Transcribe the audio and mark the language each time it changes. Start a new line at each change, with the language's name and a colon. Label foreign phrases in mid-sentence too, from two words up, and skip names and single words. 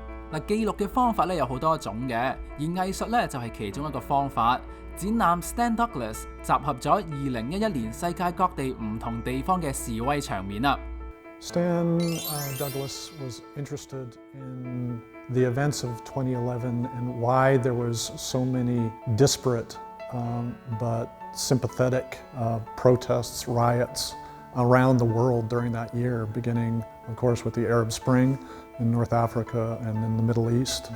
Cantonese: 嗱，記錄嘅方法咧有好多種嘅，而藝術咧就係其中一個方法。展覽 Stan Douglas 集合咗2011年世界各地唔同地方嘅示威場面啦。
English: Stan Douglas was interested in the events of 2011 and why there was so many disparate but sympathetic protests, riots around the world during that year, beginning, of course, with the Arab Spring in North Africa and in the Middle East.